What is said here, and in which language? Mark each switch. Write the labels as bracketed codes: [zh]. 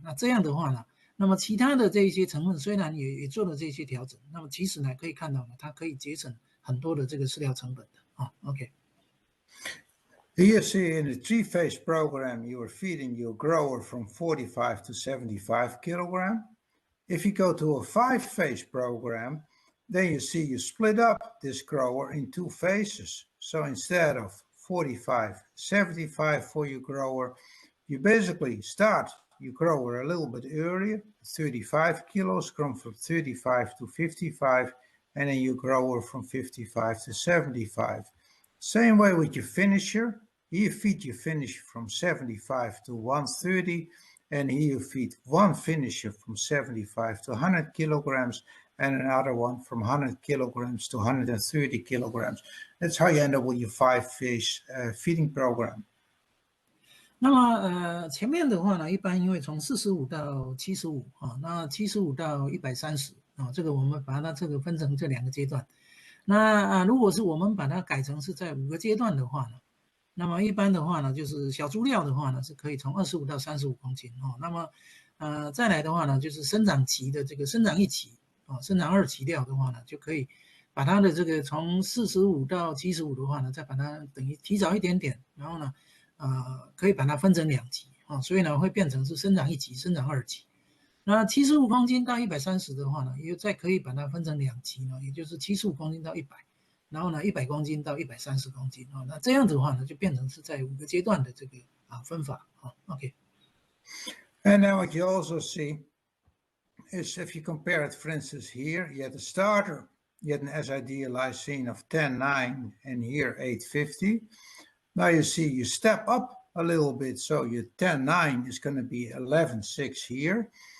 [zh] 那这样的话呢，那么其他的这些成分虽然也做了这些调整，那么其实呢可以看到呢，它可以节省很多的这个饲料成本的OK。 [en] Here you see in the 3-phase program, you are feeding your grower from 45 to 75 kilogram. If you go to a 5-phase program, then you see you split up this grower in 2 phases. So instead of 45, 75 for your grower, you basically start your grower a little bit earlier, 35 kilos, come from 35 to 55, and then you grower from 55 to 75. Same way with your finisher. Here you feed your finisher from 75 to 130, and here you feed one finisher from 75 to 100 kilograms and another one from 100 kilograms to 130 kilograms. That's how you end up with your 5-phase feeding program. [zh] 那么前面的话呢，一般因为从45到75那75到130这个我们把它这个分成这2个阶段。那如果是我们把它改成是在5个阶段的话呢，那么一般的话呢，就是小猪料的话呢，是可以从25到35公斤哦。那么再来的话呢，就是生长期的这个生长1期哦，生长2期料的话呢，就可以把它的这个从45到75的话呢，再把它等于提早一点点，然后呢，可以把它分成2期啊，所以呢会变成是生长1期、生长2期。那75公斤到130的话呢，又再可以把它分成2期呢，也就是75公斤到100，然后呢100公斤到130公斤啊，那这样子的话呢，就变成是在5个阶段的这个分法啊。 OK。 [en] And then what you also see is if you compare it, for instance, here you had a starter, you had an SID lysine of 10.9 and here 850. Now you see you step up a little bit, so your 10.9 is going to be 11.6 here.